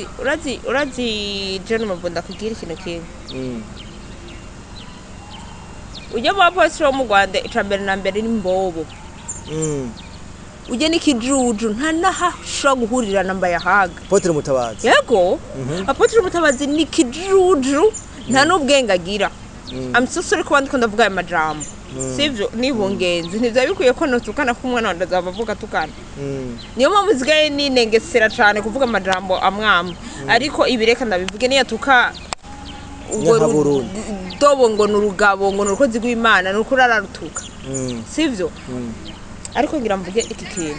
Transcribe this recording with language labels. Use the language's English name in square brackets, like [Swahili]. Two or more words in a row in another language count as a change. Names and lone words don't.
[Rundi] urazi je numubunda kugira ikintu kintu ujya mu apostle wo mu Rwanda icambere na mbere ni mbobo ujye n'ikijuju nta naha sho guhurira na Mbayahaga Apotre Mutabazi Apotre Mutabazi ni kijuju nta n'ubwenge agira [English] I'm so sorry [Rundi] ko bandiko ndavuga aya majambo sivyo nibungenzi ntivyabikwiye ko notukana ko umwana wanda zabavuga tukana niyo mpamvu zigaye ninengesera cyane kuvuga amajambo amwamwe ariko ibireka ndabivuge niya tuka dobo ngo n'urugabo ngo n'urukozi rw'Imana nuko rararutuka sivyo ariko ngira mvuge iki kintu